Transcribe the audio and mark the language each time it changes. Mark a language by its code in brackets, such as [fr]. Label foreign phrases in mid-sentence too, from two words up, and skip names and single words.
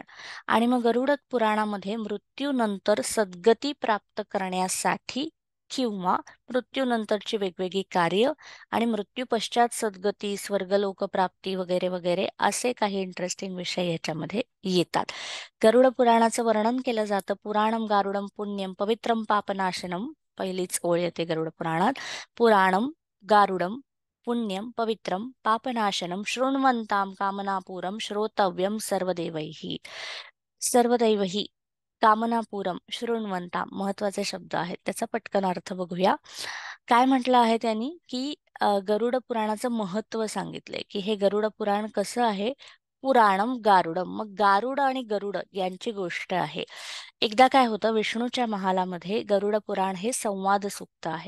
[mr] आणि मग गरुड पुराणामध्ये मृत्यूनंतर सद्गती प्राप्त करण्यासाठी किंवा मृत्यूनंतरची वेगवेगळी कार्य आणि मृत्यू पश्चात सद्गती, स्वर्गलोक प्राप्ती वगैरे वगैरे असे काही इंटरेस्टिंग विषय याच्यामध्ये येतात. गरुड पुराणाचं वर्णन केलं जातं. [sa] पुराणम गारुडम पुण्यम पवित्रम पापनाशनम, [mr] पहिलीच ओळ येते गरुड पुराणात. [sa] पुराणम गारुडम पुण्यम पवित्रम पापनाशनम शृण्वन्ताम कामनापूरम श्रोतव्यम सर्वदेवैहि. सर्वदैवही कामनापूरम शृण्वन्ताम [mr] महत्वाचे शब्द आहेत, त्याचा पटकन अर्थ बघूया. काय म्हटलं आहे त्यांनी की गरुड पुराणाचं महत्व सांगितलंय की हे गरुड पुराण कसं आहे. [sa] पुराणम गारुडम, [mr] मग गारुड आणि गरुड यांची गोष्ट आहे. एकदा काय होतं, विष्णूच्या महालामध्ये गरुड पुराण हे संवाद सुक्त आहे.